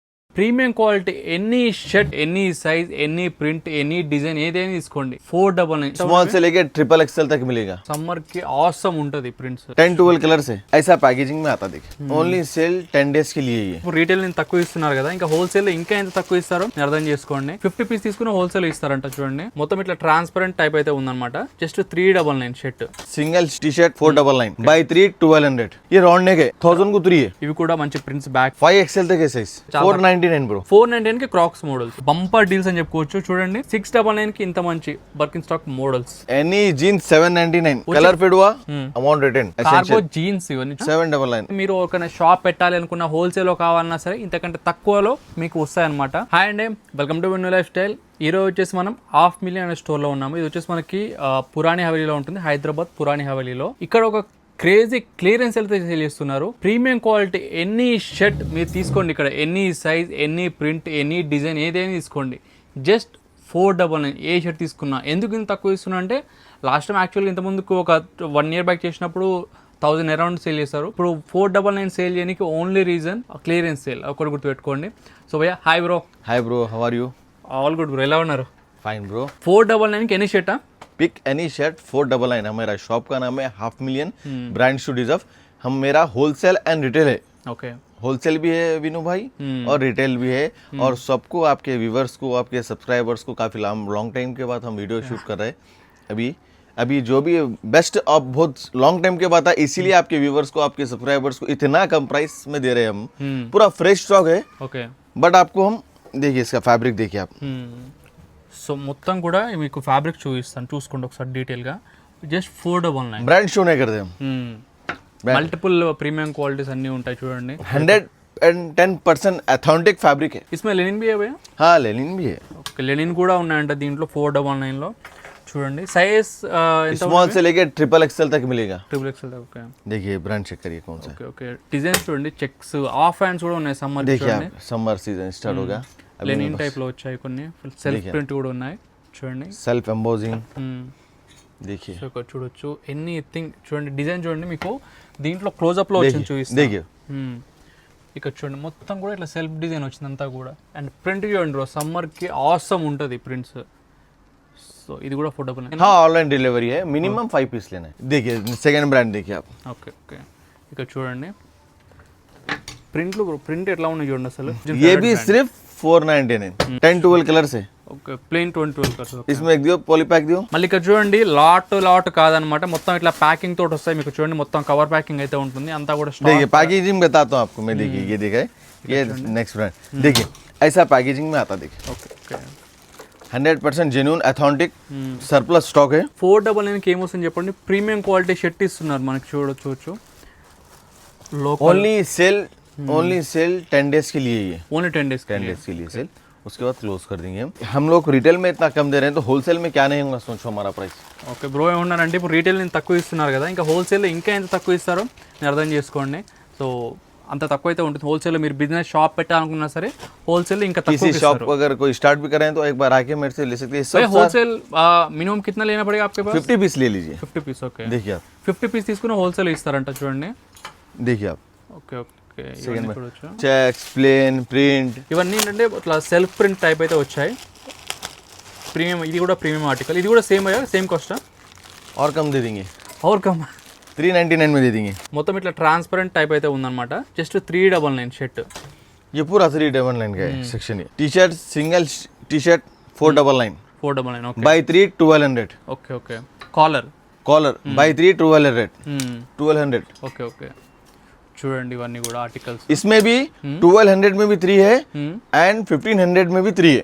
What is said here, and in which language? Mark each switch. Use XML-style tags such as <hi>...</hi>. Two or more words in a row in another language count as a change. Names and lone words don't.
<en>premium quality any shirt any size any print any design</en> <te>ఏదైనా తీసుకోండి</te> <en>499</en> <hi>स्मॉल से लेके</hi> <en>triple XL</en> <hi>तक मिलेगा।</hi> <te>సమ్మర్ కి ఆసమ్ ఉంటది ప్రింట్స్</te> <hi>10-12 कलर से ऐसा पैकेजिंग में आता देखिए।</hi> <en>only sale</en> <hi>10 डेज के लिए ये।</hi> <te>ఇప్పుడు రీటైల్ నేను తక్కువ ఇస్తున్నారు కదా, ఇంకా హోల్సేల్ లో ఇంకా ఎంత తక్కువ ఇస్తారో మీరు అర్థం చేసుకోండి। 50 పీస్ తీసుకుని హోల్సేల్ ఇస్తారంట చూడండి। మొత్తం ఇట్లా</te> <en>transparent type</en> <te>అయితే ఉందన్నమాట।</te> <en>just 399 shirt. single T shirt 499 by 3 1200. ये round neck</en> <hi>है 1000 को 3 है।</hi> <te>ఇవి కూడా మంచి</te> <en>prints back</en> <hi>5 एक्सएल तक है</hi> <en>size 499 bro.</en> <te>499 కి</te> <en>Crocs models bumper deals</en> <te>అని చెప్పుకోవచ్చు చూడండి। 699 కి ఇంత మంచి</te> <en>Birkenstock models. any jeans 799 colour fit हुआ amount return cargo jeans</en> <te>ఇవన్నీ 799। మీరు ఒక షాప్ పెట్టాలి అనుకున్న హోల్సేల్ లో కావాలన్నా సరే ఇంతకంటే తక్కువలో మీకు వస్తాయన్నమాట। హాయ్ అండి,</te> <en>welcome to Vinu Life Style.</en> <te>ఈ రోజు వచ్చేసి మనం 500,000 అనే స్టోర్ లో ఉన్నాము। ఇది వచ్చేసి మనకి పురాణి హవేలీలో ఉంటుంది, హైదరాబాద్ పురాణి హవేలీలో। ఇక్కడ ఒక</te> <en>crazy clearance</en> <te>అయితే సేల్ చేస్తున్నారు।</te> <en>premium quality any shirt</en> <te>మీరు తీసుకోండి, ఇక్కడ</te> <en>any size any print any design</en> <te>ఏదైనా తీసుకోండి, జస్ట్ 499 ఏ షర్ట్ తీసుకున్నా। ఎందుకు ఇంత తక్కువ ఇస్తున్నా అంటే</te> <en>last time</en> <te>యాక్చువల్గా ఇంత ముందుకు ఒక</te> <en>1 year back</en> <te>చేసినప్పుడు 1000 అరౌండ్ సేల్ చేస్తారు। ఇప్పుడు 499 సేల్ చేయడానికి</te> <en>only reason clearance sale,</en> <te>ఒకటి గుర్తుపెట్టుకోండి।</te> <en>సో భయ్యా hi bro. hi bro, how are you? all good bro,</en> <te>ఎలా ఉన్నారు?</te> <en>fine bro.</en> <te>499 ఎనీ షర్టా?</te> <en>pick any shirt 499.</en> <hi>हमारा शॉप का नाम है 500,000</hi> <en>brand to deserve.</en> <hi>हम मेरा</hi> <en>wholesale and retail</en> <hi>है।</hi> <te>ఓకే</te> <hi>होलसेल भी है विनू भाई और रिटेल भी है। और सबको आपके व्यूवर्स को आपके सब्सक्राइबर्स को काफ़ी</hi> <en>long time</en> <hi>के बाद हम</hi> <en>video shoot</en> <hi>कर रहे हैं। अभी जो भी बेस्ट अब बहुत</hi> <en>long time</en> <hi>के बाद है, इसीलिए आपके व्यूवर्स को आपके सब्सक्राइबर्स को इतना कम प्राइस में दे रहे हैं हम। पूरा</hi> <en>fresh stock</en> <hi>है।</hi> <te>ఓకే</te> <hi>बट आपको हम देखिए इसका फैब्रिक देखिए आप।</hi> <te>సో మొత్తం కూడా మీకు ఫ్యాబ్రిక్ చూపిస్తాను, చూసుకోండి ఒకసారి డీటెయిల్గా।</te> <en>జస్ట్ 499</en> <hi>ब्रांड शो नहीं करते हम।</hi> <en>multiple premium qualities</en> <te>అన్నీ ఉంటాయి చూడండి।</te> <en>110% authentic fabric है।</en> <hi>इसमें लेनिन भी है भैया? हाँ लेनिन भी है।</hi> <te>ఓకే లెనిన్ కూడా ఉన్నాయంట దీంట్లో 499 లో చూడండి। సైజ్ ఎంత?</te> <hi>स्मॉल से लेके</hi> <en>triple XL</en> <hi>तक मिलेगा।</hi> <en>triple XL. ఓకే</en> <hi>देखिए ब्रांड चेक करिए कौन सा है।</hi> <te>ఓకే ఓకే డిజైన్స్ చూడండి,</te> <en>checks of hands</en> <te>కూడా ఉన్నాయి సమ్మర్</te> <hi>देखिए</hi> <te>చూడండి।</te> <hi>आप</hi> <en>summer season start</en> <hi>होगा।</hi> <en>linen type</en> <te>లో వచ్చాయి కొన్ని,</te> <en>self print</en> <te>కూడా ఉన్నాయి చూడండి।</te> <en>self embossing देखिए।</en> <te>సో ఇక్కడ చూడొచ్చు ఎనీథింగ్ చూడండి, డిజైన్ చూడండి, మీకు దీంట్లో క్లోజ్అప్ లో వచ్చింది చూపిస్తాను।</te> <hi>देखिए</hi> <te>ఇక్కడ చూడండి మొత్తం కూడా ఇట్లా</te> <en>self design</en> <te>వచ్చింది అంతా కూడా।</te> <en>and print</en> <te>చూడండి బ్రో, సమ్మర్ కి ఆసమ్ ఉంటుంది ప్రింట్స్। సో ఇది కూడా ఫోటోబుల్।</te> <hi>हाँ</hi> <en>online delivery</en> <hi>है,</hi> <en>minimum 5 piece</en> <hi>लेना है। देखिए</hi> <en>second brand</en> <hi>देखिए आप।</hi> <te>ఓకే ఓకే ఇక్కడ చూడండి ప్రింట్లు, ప్రింట్ ఎట్లా ఉన్నాయి చూడండి అసలు।</te> <hi>ये भी सिर्फ 499 10-12 कलर से।</hi> <en>okay plain 20 colours.</en> <hi>इसमें एक दियो</hi> <en>poly pack</en> <hi>दियो।</hi> <te>మళ్ళీ ఇక్కడ చూడండి లాట్ కాదనమాట, మొత్తం ఇట్లా ప్యాకింగ్ తోటి వస్తాయి మీకు చూడండి। మొత్తం</te> <en>cover packing</en> <te>అయితే ఉంటుంది అంతా కూడా।</te> <hi>देखिए पैकेजिंग बताता हूँ आपको मैं। देखिए ये देखिए ये</hi> <en>next brand</en> <hi>देखिए ऐसा पैकेजिंग में आता देखिए।</hi> <en>okay okay 100% genuine authentic surplus stock है।</en> <te>499 ఏమొస్తుంది చెప్పండి,</te> <en>premium quality shirt</en> <te>ఇస్తున్నారు మనకి చూడొచ్చు।</te> <en>only sale</en> <hi>10 डेज के लिए ये।</hi> <en>only 10 days</en> <hi>10 डेज के लिए सेल, उसके बाद क्लोज कर देंगे हम लोग रिटेल में इतना कम दे रहे हैं तो होलसेल में क्या नहीं होगा सोचो हमारा प्राइस।</hi> <en>okay bro</en> <te>ఏమన్నారంటే ఇప్పుడు రీటైల్ నేను తక్కువ ఇస్తున్నారు కదా, ఇంకా హోల్సేల్లో ఇంకా ఎంత తక్కువ ఇస్తారో నేను అర్థం చేసుకోండి। సో అంత తక్కువ అయితే ఉంటుంది హోల్సేల్లో। మీరు</te> <en>business shop</en> <te>పెట్టాలనుకున్నా సరే హోల్సేల్ ఇంకా తక్కువ</te> <hi>किसी शॉप अगर कोई स्टार्ट भी करें तो एक बार आके मेरे से ले सकते हैं। होलसेल मिनिमम कितना लेना पड़ेगा आपके पास? 50 पीस ले लीजिए।</hi> <te>50 पीस ఓకే।</te> <hi>देखिए आप</hi> <te>50 పీస్ తీసుకుని హోల్సేల్ ఇస్తారంట చూడండి।</te> <hi>देखिए आप</hi> <en>okay okay सेकंड में checks plain print</en> <te>ఇవన్నీ ఏంటంటే ఇట్లా సెల్ఫ్ ప్రింట్ టైప్ అయితే వచ్చాయి। ప్రీమియం, ఇది కూడా</te> <en>premium article,</en> <te>ఇది కూడా సేమ్ అయ్యా, సేమ్ కాస్టా?</te> <hi>और कम दे देंगे, और कम 399 में दे देंगे।</hi> <te>మొత్తం ఇట్లా ట్రాన్స్పరెంట్ టైప్ అయితే ఉందన్నమాట।</te> <en>just 399 shirt.</en> <hi>ये पूरा 399 का है सेक्शन। ये</hi> <en>T shirt single T shirt 499</en> <te>499 ఓకే</te> <hi>बाई 3 1200।</hi> <en>okay okay collar collar by 3 1200.</en> <te>ఓకే ఓకే చూడండి ఇవన్నీ కూడా ఆర్టికల్స్।</te> <hi>इसमें भी 1200 में भी 3 है एंड 1500 में भी 3 है।</hi>